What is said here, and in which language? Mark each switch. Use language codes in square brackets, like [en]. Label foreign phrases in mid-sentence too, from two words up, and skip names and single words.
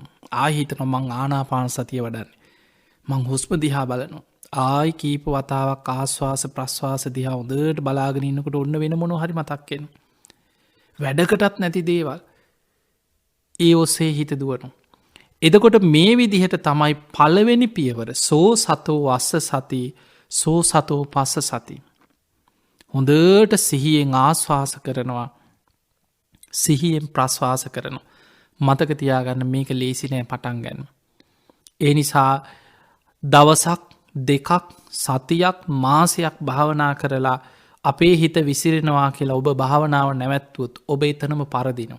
[si] ආයි හිතනවා මං ආනාපාන සතිය වඩන්නේ. මං හුස්ම දිහා බලනවා. ආයි කීප වතාවක් ආස්වාස ප්‍රස්වාස දිහා හොඳට බලාගෙන ඉන්නකොට ඔන්න වෙන මොනවා හරි මතක් වෙනවා. වැඩකටත් නැති දේවල් ඒ ඔස්සේ හිත දුවනවා. එතකොට මේ විදිහට තමයි පළවෙනි පියවර [pi] සෝ සතෝ වස්ස සති සෝ සතෝ පස්ස සති. [si] හොඳට සිහියෙන් ආස්වාස කරනවා. සිහියෙන් ප්‍රස්වාස කරනවා. මතක තියාගන්න මේක ලේසි නෑ පටන් ගන්න. ඒ නිසා දවසක් දෙකක් සතියක් මාසයක් භාවනා කරලා අපේ හිත විසිරෙනවා කියලා ඔබ භාවනාව නැවැත්තුවොත් ඔබ එතනම පරදිනවා.